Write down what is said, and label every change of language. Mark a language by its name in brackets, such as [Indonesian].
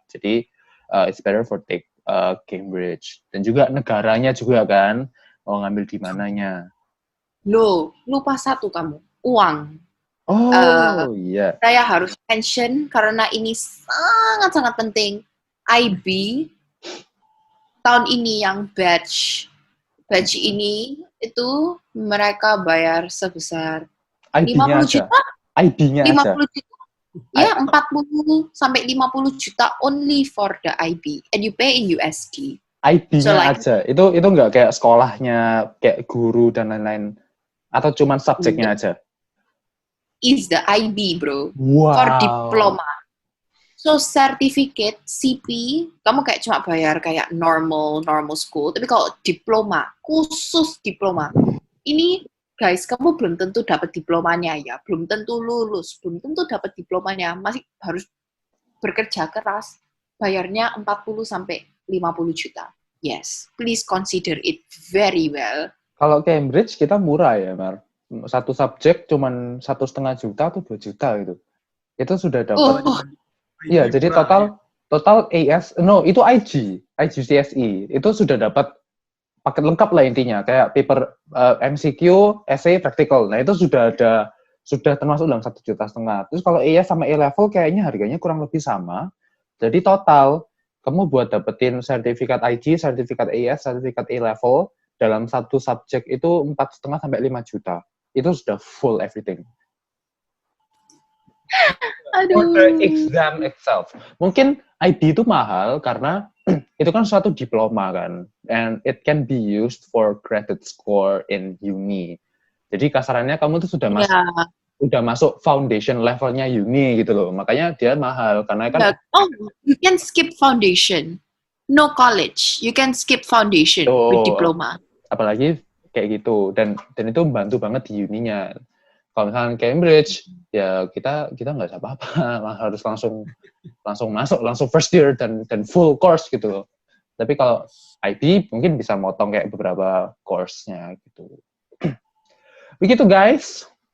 [English] Jadi it's better for take Cambridge. [Indonesian] Dan juga negaranya juga kan, mau ngambil di mananya. Lupa satu kamu, uang. Iya. Saya harus mention karena ini sangat-sangat penting. IB tahun ini yang batch ini itu mereka bayar sebesar 50 juta. IB-nya 50 juta. Ya, 40 sampai 50 juta [English] only for the IB and you pay in USD. [Indonesian] IB-nya aja. Itu enggak kayak sekolahnya, kayak guru dan lain-lain atau cuman subjeknya aja? [English] Is the IB, bro. Wow. For diploma. So certificate CP [Indonesian] kamu kayak cuma bayar kayak normal school, tapi kalau diploma, khusus diploma. Ini guys, kamu belum tentu dapat diplomanya ya, belum tentu lulus, belum tentu dapat diplomanya, masih harus bekerja keras. Bayarnya 40 sampai 50 juta. [English] Yes, please consider it very well. [Indonesian] Kalau Cambridge kita murah ya, Mar. Satu subjek cuman 1,5 juta atau 2 juta gitu. Itu sudah dapat. Iya, jadi total itu IGCSE. Itu sudah dapat paket lengkap lah intinya, kayak paper MCQ, essay, practical. Nah, itu sudah termasuk dalam 1,5 juta. Terus kalau AS sama A-level kayaknya harganya kurang lebih sama. Jadi total kamu buat dapetin sertifikat IG, sertifikat AS, sertifikat A-level dalam satu subjek itu 4,5 sampai 5 juta. Itu sudah [English] full everything. For the exam itself. [Indonesian] Mungkin IB itu mahal karena itu kan suatu diploma kan, [English] and it can be used for credit score in uni. [Indonesian] Jadi kasarannya kamu tuh sudah masuk foundation levelnya uni gitu loh. Makanya dia mahal karena kan. [English] You can skip foundation. No college, you can skip foundation with diploma. [Indonesian] Apalagi kayak gitu, dan itu membantu banget di uninya. Kalau misalnya Cambridge, ya kita nggak bisa apa-apa, harus langsung masuk, langsung first year dan full course gitu loh. Tapi kalau IB mungkin bisa motong kayak beberapa course-nya gitu. Begitu guys.